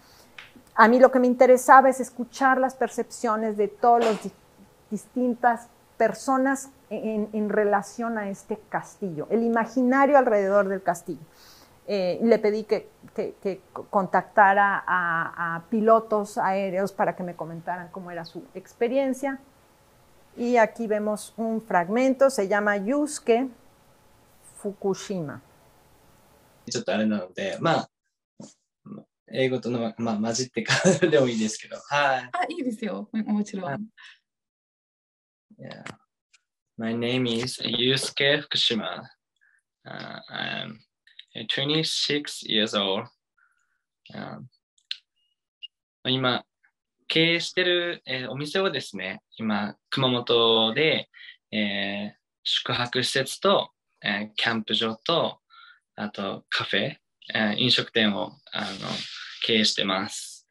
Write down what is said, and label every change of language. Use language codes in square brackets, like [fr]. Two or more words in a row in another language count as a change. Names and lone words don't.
[es] A mí lo que me interesaba es escuchar las percepciones de todas las distintas personas en relación a este castillo, el imaginario alrededor del castillo. Le pedí que contactara a pilotos aéreos para que me comentaran cómo era su experiencia. Y aquí vemos un fragmento, se llama Yusuke Fukushima. [ja] ちょっとあれなので、英語との、混じってからでもいいですけど、はい。いいですよ、もちろん。 [en] Yeah. My name is Yusuke Fukushima. I'm 26 years old. [ja] 今、経営してる、お店をですね、今、熊本で、宿泊施設と、キャンプ場と、あとカフェ、飲食店を経営してます。